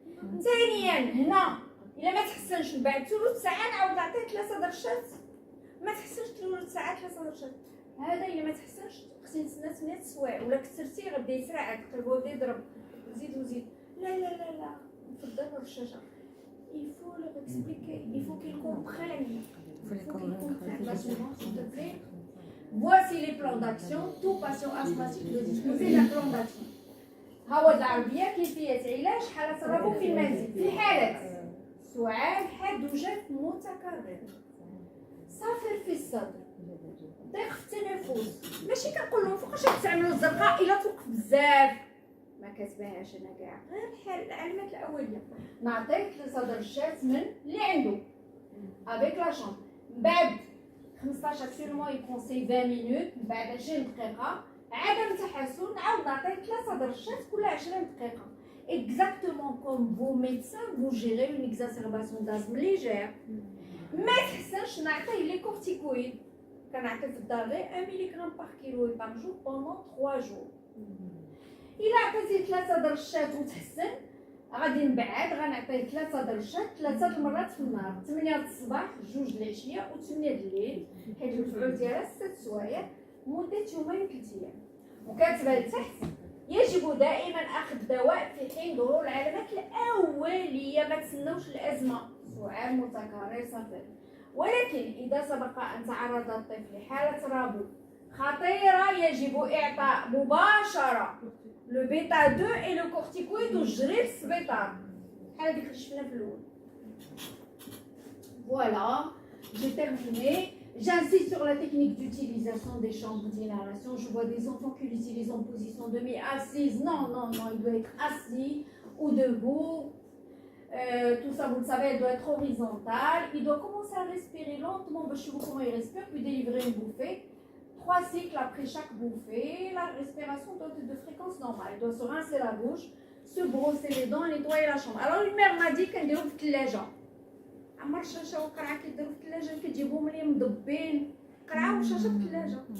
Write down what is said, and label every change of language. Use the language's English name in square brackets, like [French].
[Arabic] ثانيا هنا الا ما تحسنش من بعد ثلث ساعه نعاود نعطيه 3 درشات. ما تحسنش ثلث ساعه 3 درشات. هذا الا ما تحسنش خصني نتسنى 8 سوايع ولا كثرتي غيبدا يسرعك قلبو يبدا يضرب زيد وزيد. لا لا لا لا نفضل الرشاشه. [French] Il faut leur expliquer, il faut qu'ils comprennent. La suivante, s'il te plaît. Voici les plans d'action. Tout patient asthmatique doit disposer d'un plan d'action. [Arabic] هو العربية كيفية علاج حالة الربو في المنزل في حالة سعال حاد وجف متكرر، صافر في الصدر، ضيق في التنفس. ماشي كنقول لهم فوقاش تعملوا الزرقاء الا توقف بزاف ما كتبانش انا كاع غير بحال العلامات الاوليه. نعطيك 3 درجات من اللي عنده افيك لا شامب. بعد 15 اكسيلمون يكونسي 20 مينوت. بعد 20 دقيقه عدم تحسن نعاود نعطيك 3 درجات كل 20 دقيقه. [French] Exactement comme vos médecins, vous gérez une exacerbation d'asthme légère. [Arabic] ما تحسنش نعطيه لي كورتيكويد. كنعطي في الدار غير 1 ملغ بار كيلو بار جور [French] pendant 3 jours. [Arabic] إلا عطيتي 3 درجات وتحسن غادي نبعد غنعطيه 3 درجات 3 المرات في النهار. 8 الصباح 2 العشيه و8 الليل حيت المفعول ديالها 6 سوايع مدة يومين 3 أيام. وكاتبه لتحت يجب دائما أخذ دواء في حين ظهور العلامات الأولية. ما تسنوش الأزمة سعال متكرر صفر. ولكن إذا سبق أن تعرض الطفل لحالة ربو خطيرة يجب إعطاء مباشرة لو بيتا 2 [French] et le corticoïde [Arabic] وجري للسبيطار بحال هذيك اللي شفنا في الأول. [French] Voilà, j'ai terminé. J'insiste sur la technique d'utilisation des chambres d'inhalation. Je vois des enfants qui l'utilisent en position demi-assise. Non, non, non, il doit être assis ou debout. Tout ça, vous le savez, elle doit être horizontale. Il doit commencer à respirer lentement. Je sais comment il respire, puis délivrer une bouffée. 3 cycles après chaque bouffée. La respiration doit être de fréquence normale. Il doit se rincer la bouche, se brosser les dents, nettoyer la chambre. Alors, une mère m'a dit qu'elle dit que les gens. [Arabic] عمر الشاشه وقرعه كيديروا في الثلاجه كتجيبوهم لي مضبين قرعه وشاشه في الثلاجه.